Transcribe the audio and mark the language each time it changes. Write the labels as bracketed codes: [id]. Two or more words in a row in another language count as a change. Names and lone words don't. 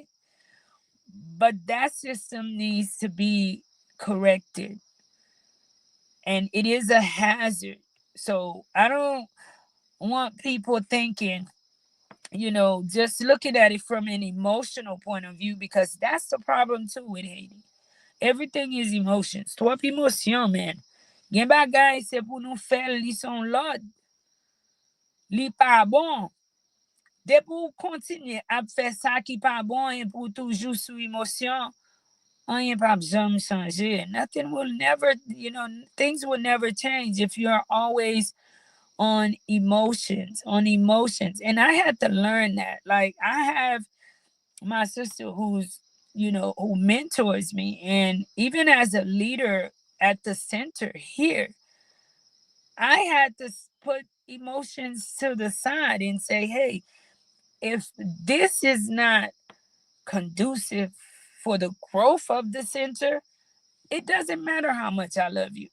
[en] But that system needs to be corrected, and it is a hazard. So I don't want people thinking, just looking at it from an emotional point of view, because that's the problem too with Haiti. Everything is emotions. [ht] Trop emotion, man. Gen bagay se pou nou fel li son lod. Li pa bon. De pou kontinye ap fe sa ki pa bon et pou toujou sou emosyon, anyen pa jam chanje. [en] Nothing will never, things will never change if you're always on emotions, And I had to learn that. Like, I have my sister who mentors me. And even as a leader at the center here, I had to put emotions to the side and say, hey, if this is not conducive for the growth of the center, it doesn't matter how much I love you.